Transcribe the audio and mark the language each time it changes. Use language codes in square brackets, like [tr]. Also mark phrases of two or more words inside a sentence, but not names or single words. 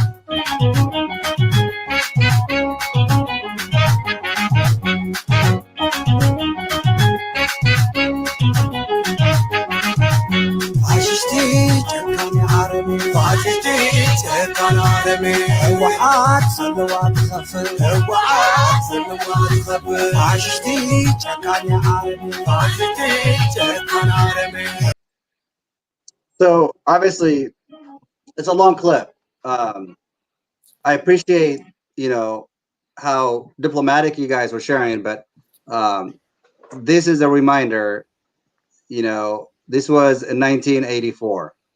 [ti] ፋሽስቲ ጨካኒ ዓረቢ ፋሽስቲ ጨካኒ ዓረቢ ህወሓት ዘለዋ ትኸፍል ህወሓት ዘለዋ ትኸፍል ፋሽስቲ ጨካኒ ዓረቢ ፋሽስቲ ጨካኒ ዓረቢ [en] So obviously, it's a long clip. I appreciate, you know, how diplomatic you guys were sharing, but this is a reminder. You know, this was in 1984.